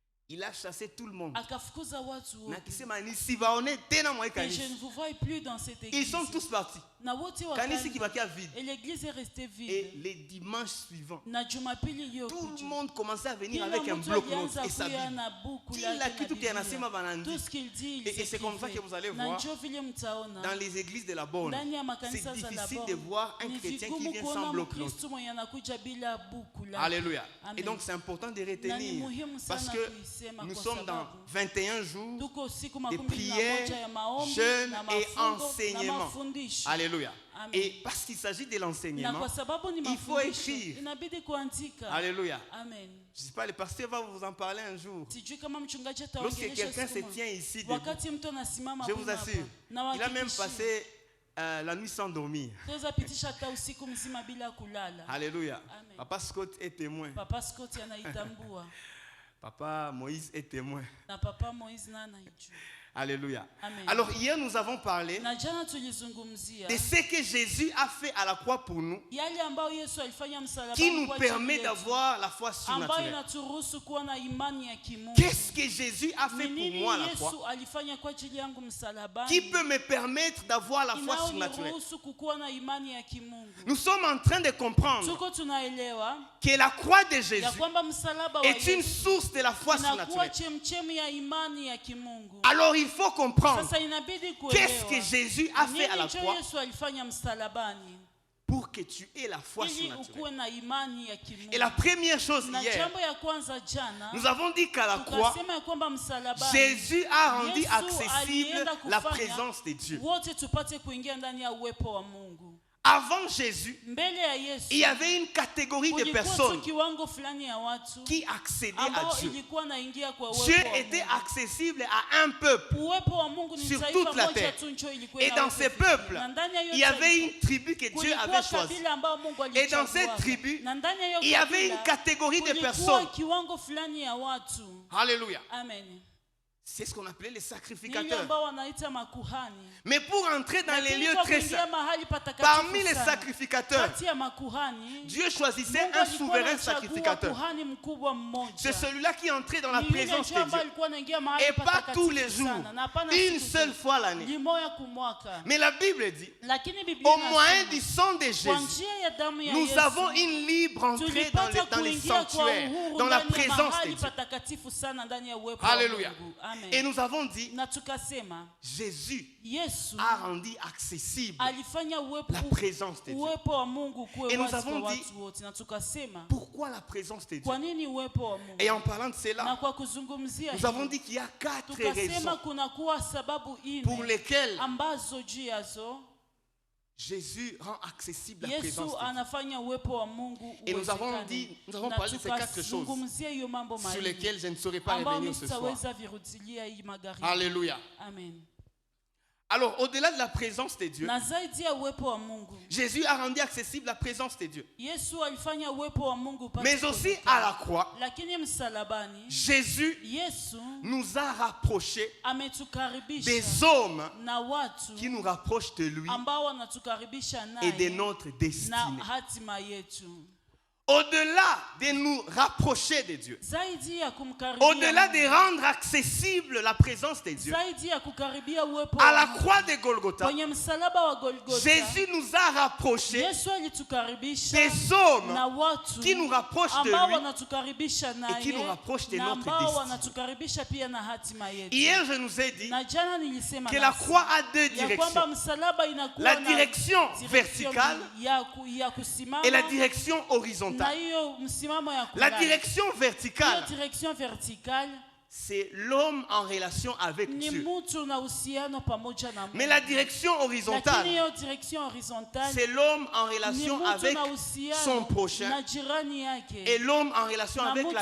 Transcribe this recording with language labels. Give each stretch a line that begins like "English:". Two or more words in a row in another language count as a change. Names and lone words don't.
French: Il a chassé tout le monde.
Swahili: Akafukuza watu wote.
French: Et je ne vous vois plus dans cette église. Ils sont tous partis.
Swahili: Na wote Kanisi wakaenda.
French: vide. Et l'église est restée vide. Et les dimanches suivants,
Swahili: Na Jumapili
French: tout
Swahili: iliyokuja.
French: le monde commençait à venir
Swahili: Kila
French: avec un
Swahili: mtu
French: bloc-notes
Swahili: alianza
French: et sa
Swahili: kuja
French: Bible.
Swahili: na buku Kila lake kitu na kianasema Biblia. banandi.
French: Tout ce qu'il dit, il Et c'est comme ça que vous allez
Swahili: Na
French: voir
Swahili: njo vile mtaona.
French: dans les églises de la Bonne.
Swahili: Ndani ya
French: C'est
Swahili: makanisa za la
French: difficile
Swahili: Bonne.
French: de voir un
Swahili: Ni
French: chrétien qui
Swahili: vigumu
French: vient
Swahili: kuona
French: sans bloc-notes.
Swahili: Mkristo mwenye anakuja bila buku lake.
French: Alléluia.
Swahili: Amen.
French: Et donc c'est important de
Swahili: Na ni
French: retenir
Swahili: muhimu
French: parce
Swahili: sana
French: que
Swahili: kuisema
French: nous
Swahili: kwa
French: sommes dans
Swahili: sababu
French: 21 jours
Swahili: tuko siku
French: de
Swahili: 21 ya maombi,
French: jeûne
Swahili: na
French: et
Swahili: mafungo, na
French: enseignement.
Swahili: mafundisho.
French: Alléluia.
Swahili: Amen.
French: Et parce qu'il s'agit de
Swahili: Na
French: l'enseignement,
Swahili: kwa sababu ni
French: il faut
Swahili: mafundisho,
French: écrire.
Swahili: inabidi kuandika.
French: Alléluia.
Swahili: Amen.
French: Je ne sais pas, le pasteur va vous en parler un jour.
Swahili: Sijui kama mchungaji
French: Lorsque
Swahili: ataongelesha
French: quelqu'un se
Swahili: siku moja.
French: tient ici, debout,
Swahili: Wakati mtu anasimama
French: je vous
Swahili: hapa,
French: assure,
Swahili: na
French: il a même
Swahili: wahakikishie,
French: passé la nuit sans dormir.
Swahili: tuweza pitisha hata usiku mzima bila kulala.
French: Alléluia.
Swahili: Amen.
French: Papa Scott est témoin.
Swahili: Papa Scott anaitambua
French: Papa Moïse est témoin.
Swahili: na Papa Moïse na anaijua.
French: Alléluia.
Swahili: Amen.
French: Alors hier nous avons parlé
Swahili: Na jana tulizungumzia
French: de ce que Jésus a fait à la croix pour nous,
Swahili: yale ambayo Yesu alifanya msalabani
French: qui nous
Swahili: kwa ajili
French: permet
Swahili: yetu,
French: d'avoir la foi
Swahili: ambayo
French: surnaturelle.
Swahili: inaturuhusu kuwa na imani ya kimungu.
French: Qu'est-ce que Jésus a fait
Swahili: Ni
French: pour
Swahili: nini
French: moi à la
Swahili: Yesu
French: croix,
Swahili: alifanya kwa ajili yangu msalabani?
French: qui peut me permettre d'avoir la foi surnaturelle?
Swahili: Inayoniruhusu kukuwa na imani ya kimungu.
French: Nous sommes en train de comprendre
Swahili: Tuko tunaelewa
French: que la croix de
Swahili: ya
French: Jésus
Swahili: kwamba msalaba wa
French: est une
Swahili: Yesu
French: source de la foi
Swahili: inakuwa
French: surnaturelle.
Swahili: chemchemi ya imani ya kimungu.
French: Alors il faut comprendre
Swahili: Sasa inabidi
French: qu'est-ce que
Swahili: kuelewa
French: Jésus a fait à la
Swahili: nini
French: croix
Swahili: Yesu alifanya msalabani
French: pour que tu aies la foi
Swahili: ili
French: surnaturelle.
Swahili: ukuwe na imani ya kimungu.
French: Et la première chose
Swahili: Na
French: hier,
Swahili: jambo ya kwanza jana
French: nous avons dit qu'à la croix,
Swahili: tukasema ya kwamba msalabani
French: Jésus a rendu
Swahili: Yesu
French: accessible
Swahili: alienda
French: la
Swahili: kufanya
French: présence de Dieu.
Swahili: wote tupate kuingia ndani ya uwepo wa Mungu.
French: Avant Jésus,
Swahili: Mbele ya Yesu
French: il y avait une catégorie de
Swahili: kulikuwa tu
French: personnes
Swahili: kiwango fulani ya watu
French: qui accédaient à
Swahili: ambao
French: Dieu.
Swahili: ilikuwa naingia kwa
French: Dieu
Swahili: uwepo wa
French: était
Swahili: Mungu.
French: accessible à un peuple.
Swahili: Uwepo wa Mungu ni
French: sur
Swahili: taifa
French: toute la
Swahili: moja
French: terre.
Swahili: tu ndio ilikuwa
French: Et dans
Swahili: inaweza
French: ces
Swahili: kufikia.
French: peuples,
Swahili: Na ndani ya hiyo
French: il y avait
Swahili: taifa,
French: une tribu que Dieu
Swahili: kulikuwa
French: avait choisie.
Swahili: kabila ambao Mungu
French: Et dans
Swahili: alichagua.
French: cette tribu,
Swahili: Na ndani ya hiyo
French: il y avait
Swahili: kabila,
French: une catégorie de
Swahili: kulikuwa
French: personnes.
Swahili: kiwango fulani ya watu.
French: Alléluia.
Swahili: Amen.
French: C'est ce qu'on appelait les
Swahili: Ni
French: sacrificateurs.
Swahili: ambao wanaita makuhani.
French: Mais pour entrer dans les
Swahili: Lakini
French: lieux
Swahili: kwa
French: très
Swahili: kuingia
French: saints,
Swahili: mahali patakatifu
French: parmi les
Swahili: sana,
French: sacrificateurs,
Swahili: kati ya makuhani,
French: Dieu choisissait
Swahili: Mungu
French: un
Swahili: alikuwa
French: souverain
Swahili: anachagua
French: sacrificateur.
Swahili: kuhani mkubwa mmoja.
French: C'est celui-là qui entrait dans la
Swahili: Ni yule
French: présence
Swahili: tu
French: de
Swahili: ambaye
French: Dieu.
Swahili: alikuwa anaingia mahali
French: Et pas
Swahili: patakatifu
French: tous les jours,
Swahili: sana, na hapana
French: une
Swahili: siku
French: seule
Swahili: zote.
French: fois l'année.
Swahili: Limoya kumwaka.
French: Mais la Bible dit,
Swahili: Lakini Biblia
French: au moyen
Swahili: inasema,
French: du sang de
Swahili: kwa
French: Jésus,
Swahili: njia ya damu ya
French: nous
Swahili: Yesu,
French: avons une libre entrée dans
Swahili: tulipata
French: les
Swahili: kuingia kwa
French: sanctuaires,
Swahili: uhuru
French: dans la
Swahili: ndani ya
French: présence de
Swahili: mahali
French: Dieu.
Swahili: patakatifu sana ndani ya uwepo wa
French: Alléluia.
Swahili: Mungu. Amen.
French: Et nous avons dit,
Swahili: Na tukasema
French: Jésus
Swahili: Yesu
French: a rendu accessible
Swahili: alifanya
French: la présence de Dieu.
Swahili: uwepo wa Mungu kuwe
French: Et nous
Swahili: wazi
French: avons
Swahili: kwa
French: dit,
Swahili: watu wote. Na tukasema
French: Pourquoi la présence de Dieu?
Swahili: kwa nini uwepo wa Mungu?
French: Et en parlant de
Swahili: Na
French: cela,
Swahili: kwa kuzungumzia
French: nous avons
Swahili: hii,
French: dit qu'il y a 4
Swahili: tukasema
French: raisons
Swahili: kunakuwa sababu
French: pour
Swahili: ine
French: lesquelles
Swahili: ambazo juu yazo
French: Jésus rend accessible la
Swahili: Yesu
French: présence de Dieu.
Swahili: anafanya uwepo wa Mungu
French: Et nous avons
Swahili: uwezekane.
French: dit, nous avons
Swahili: Na
French: parlé de ces 4 choses
Swahili: tukazungumzia hiyo mambo
French: sur
Swahili: manne
French: lesquelles je ne saurais pas
Swahili: ambao
French: revenir ce soir.
Swahili: sitaweza virudilia hii magharibi.
French: Alléluia.
Swahili: Amen.
French: Alors, au-delà de la présence de Dieu,
Swahili: Na zaidi ya uwepo wa Mungu,
French: Jésus a rendu accessible la présence de Dieu.
Swahili: Yesu alifanya uwepo wa Mungu upate
French: Mais aussi
Swahili: kuonekana.
French: à la croix,
Swahili: Lakini msalabani
French: Jésus
Swahili: Yesu
French: nous a rapprochés
Swahili: ametukaribisha
French: des hommes
Swahili: na watu
French: qui nous rapprochent de lui
Swahili: ambao wanatukaribisha
French: et de
Swahili: naye
French: notre
Swahili: na
French: destinée.
Swahili: hatima yetu.
French: Au-delà de nous rapprocher de Dieu,
Swahili: Zaidi ya kumkaribia
French: au-delà
Swahili: Mungu,
French: de rendre accessible la présence de Dieu,
Swahili: zaidi ya kukaribia uwepo
French: à
Swahili: wa
French: la
Swahili: Mungu,
French: croix de Golgotha,
Swahili: kwenye msalaba wa Golgotha,
French: Jésus nous a rapprochés
Swahili: Yesu alitukaribisha
French: des hommes
Swahili: na watu
French: qui nous rapprochent de
Swahili: ambao
French: lui.
Swahili: wanatukaribisha
French: et qui nous rapprochent de
Swahili: naye na
French: notre
Swahili: ambao
French: destinée.
Swahili: wanatukaribisha pia na hatima yetu.
French: Hier, je nous ai dit
Swahili: Na jana nilisema
French: que la
Swahili: nasi,
French: croix a deux
Swahili: ya kwamba
French: directions.
Swahili: msalaba inakuwa
French: La
Swahili: na
French: direction
Swahili: direction
French: verticale
Swahili: ya kusimama
French: et la direction
Swahili: na
French: horizontale.
Swahili: hiyo msimamo ya
French: La
Swahili: kulala.
French: direction
Swahili: Hiyo
French: verticale, direction verticale c'est l'homme en relation avec
Swahili: ni
French: Dieu.
Swahili: mtu na uhusiano pamoja na Mungu.
French: Mais la direction
Swahili: Lakini
French: horizontale,
Swahili: hiyo
French: direction horizontale c'est l'homme en
Swahili: ni
French: relation
Swahili: mtu
French: avec
Swahili: na uhusiano
French: son prochain
Swahili: na jirani yake
French: et l'homme en relation
Swahili: na
French: avec
Swahili: mtu